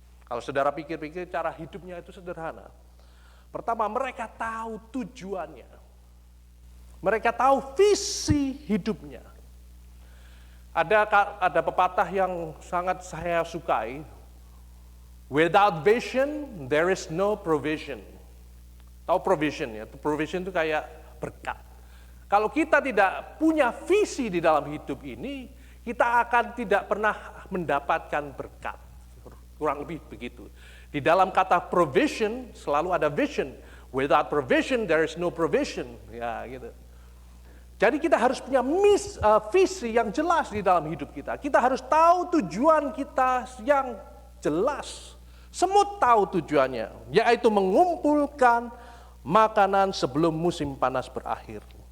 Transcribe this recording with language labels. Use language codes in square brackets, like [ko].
[id] Kalau saudara pikir-pikir, cara hidupnya itu sederhana. Pertama, mereka tahu tujuannya. Mereka tahu visi hidupnya. Ada pepatah yang sangat saya sukai. [en] Without vision, there is no provision. [id] Tahu provision ya? Provision itu kayak berkat. Kalau kita tidak punya visi di dalam hidup ini, kita akan tidak pernah mendapatkan berkat. Kurang lebih begitu. Di dalam kata provision selalu ada vision. [en] Without provision, there is no provision. [id] Ya gitu. Jadi kita harus punya visi yang jelas di dalam hidup kita. Kita harus tahu tujuan kita yang jelas. Semut tahu tujuannya, yaitu mengumpulkan makanan sebelum musim panas berakhir.